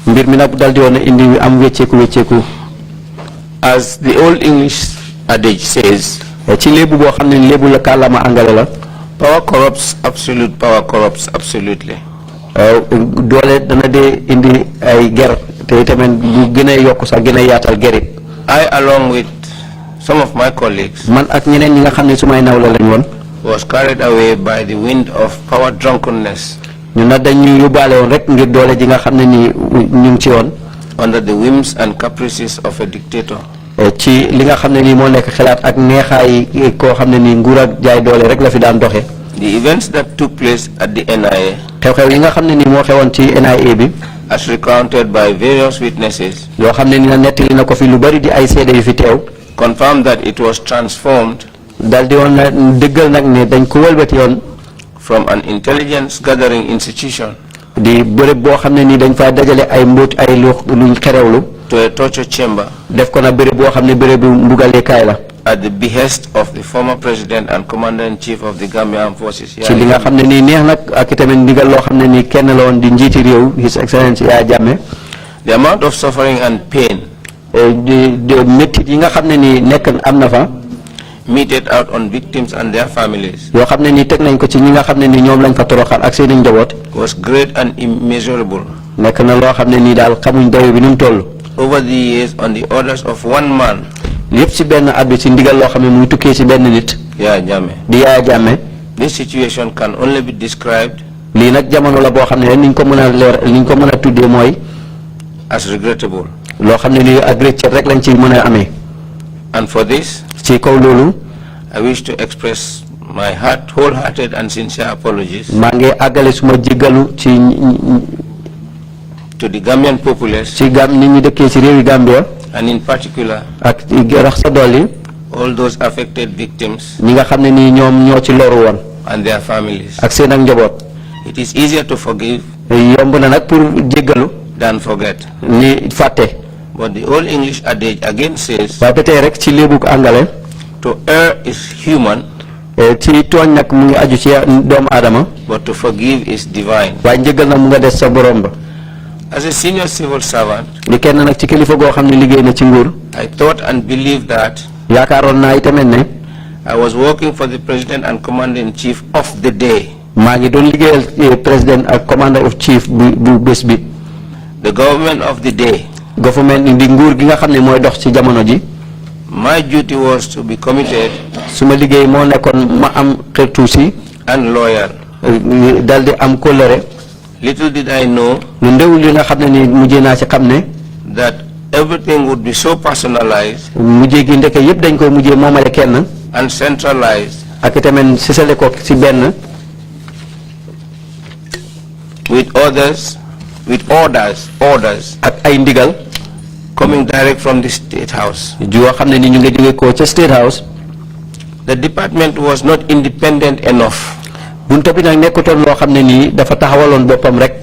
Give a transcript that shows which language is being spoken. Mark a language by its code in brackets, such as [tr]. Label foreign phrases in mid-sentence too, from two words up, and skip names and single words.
[en] As the old English adage says, power corrupts absolute, power corrupts absolutely. [wo] te tamit bu gën a yokk sax gën a yaatal gerit. [en] I, along with some of my colleagues, [wo] man ak ñeneen ñi nga xam ne sumay nawla lañ woon, [en] was carried away by the wind of power drunkenness. [wo] ñu nag dañ ñu yóbbaale woon rek ngir doole ji nga xam ne nii ñu ngi ci woon. [en] Under the whims and caprices of a dictator. [wo] ci li nga xam ne nii moo nekk xalaat ak neexaay koo xam ne nii nguur ak jaay doole rek la fi daan doxe. [en] The events that took place at the NIA, [wo] xew-xew yi nga xam ne nii moo xewoon ci NIA bi, [en] as recounted by various witnesses, [wo] yoo xam ne ni na nettali na ko fi lu bari di ay seede yu fi teew, [en] confirmed that it was transformed [wo] dal di woon na dëggal nag ne dañ ko wëlbati yoon [en] from an intelligence gathering institution [wo] di bërëb boo xam ne nii dañ faa dajale ay mbóot ay luñ xerewlu [en] to a torture chamber [wo] def ko na bërëb boo xam ne bërëb bu mbugaleekaay la. [en] at the behest of the former president and commander-in-chief of the Gambia Armed Forces. [wo] ci li nga xam ne nii neex nag ak itamit ndigal loo xam ne nii kenn la woon di njiiti réew [en] His Excellency [wo] Yaya Jammeh. [en] The amount of suffering and pain [wo] di méttit yi nga xam ne nii nekk am na fa. [en] meted out on victims and their families [wo] yoo xam ne nii teg nañ ko ci ñi nga xam ne nii ñoom lañ fa toroxal ak seeni njaboot. [en] was great and immeasurable. [wo] nekk na loo xam ne nii daal xamuñ dayo bi ni mu toll. [en] Over the years, on the orders of one man, [wo] lépp ci benn at bi ci ndigal loo xam ne muy tukkee ci benn nit. Yaya Jammeh. di Yaya Jammeh. [en] This situation can only be described [wo] lii nag jamono la boo xam ne niñ ko mën a leer niñ ko mën a tuddee mooy. [en] as regrettable. [wo] loo xam ne nii ak rëcc rek lañ ci mën a amee. [en] And for this, [wo] ci kaw loolu. [en] I wish to express my wholehearted and sincere apologies [wo] maa ngi àggale suma jéggalu ci [en] to the Gambian populace, [wo] ci nit ñi dëkkee ci réewi Gambia. [en] and in particular [wo] ak rax sa dolli. [en] all those affected victims [wo] ñi nga xam ne nii ñoom ñoo ci loru woon. [en] and their families. [wo] ak seen ak njaboot. [en] It is easier to forgive [wo] yomb na nag pour jéggalu. [en] than forget. [wo] ni fàtte. [en] But the old English adage again says, [wo] waaye ba tey rek ci léebu angale. [en] to err is human, [wo] ci tooñ nag mu ngi aju ci doomu aadama. [en] but to forgive is divine. [wo] waaye njëgal nag mu nga des sa borom ba. [en] As a senior civil servant, [wo] li kenn nag ci kilifa goo xam ne liggéey na ci nguur. [en] I thought and believed that [wo] yaakaaroon naa itamit ne. [en] I was working for the president and commander-in-chief of the day. [wo] maa ngi doon liggéeyal président ak [en] commander of chief [wo] bu bés bi. [en] The government of the day. [wo] government di nguur gi nga xam ne mooy dox ci jamono ji. [en] My duty was to be committed. [wo] suma liggéey moo nekkoon ma am xërtu si. [en] and loyal. [wo] dal di am kóllëre. [en] Little did I know [wo] lu ndew li nga xam ne ni mujjee naa ci xam ne. [en] that everything would be so personalized. [wo] mujjee gi ndeke yëpp dañ koy mujjee moomale kenn. [en] and centralized. [wo] ak itamit sisale ko ci benn. [en] with orders. [wo] ak ay ndigal. [en] coming direct from the State House. [wo] joo xam ne ni ñu ngi jóge ko ca State House. [en] The department was not independent enough [wo] bunta bi nag nekkutoon loo xam ne nii dafa taxawaloon boppam rek.